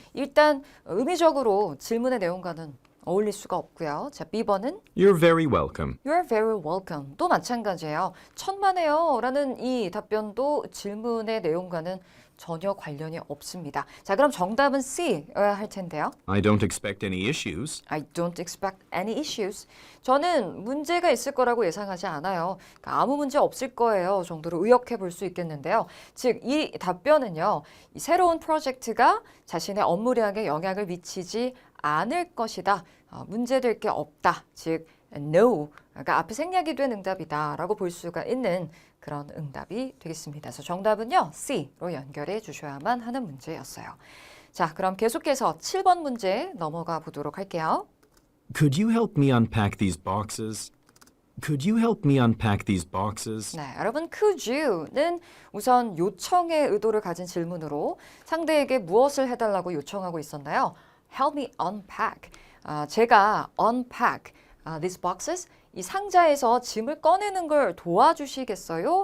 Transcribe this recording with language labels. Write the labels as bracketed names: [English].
[Korean] 일단 의미적으로 질문의 내용과는 어울릴 수가 없고요. 자, B번은 [English] You're very welcome. You're very welcome. [Korean] 또 마찬가지예요. 천만에요 라는 이 답변도 질문의 내용과는 전혀 관련이 없습니다. 자, 그럼 정답은 C여야 할 텐데요. [English] I don't expect any issues. I don't expect any issues. [Korean] 저는 문제가 있을 거라고 예상하지 않아요. 그러니까 아무 문제 없을 거예요 정도로 의역해 볼 수 있겠는데요. 즉, 이 답변은요. 이 새로운 프로젝트가 자신의 업무량에 영향을 미치지 않을 것이다. 문제될 게 없다. 즉, no. 그러니까 앞에 생략이 된 응답이다 라고 볼 수가 있는 그런 응답이 되겠습니다. 그래서 정답은요. C로 연결해 주셔야만 하는 문제였어요. 자, 그럼 계속해서 7번 문제 넘어가 보도록 할게요. [English] Could you help me unpack these boxes? Could you help me unpack these boxes? [Korean] 네, 여러분 could you는 우선 요청의 의도를 가진 질문으로 상대에게 무엇을 해달라고 요청하고 있었나요? [English] Help me unpack. [Korean] 제가 [English] unpack these boxes, [Korean] 이 상자에서 짐을 꺼내는 걸 도와주시겠어요?